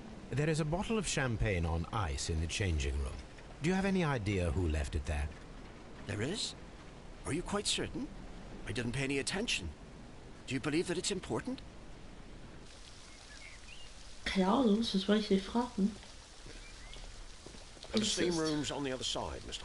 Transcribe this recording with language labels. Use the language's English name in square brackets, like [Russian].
[English] There is a bottle of champagne on ice in the changing room. Do you have any idea who left it there? There is? Are you quite certain? I didn't pay any attention. Do you believe that it's important? [German] Keine Ahnung, das wollte ich nicht fragen. [English] The steam room's on the other side, Mr.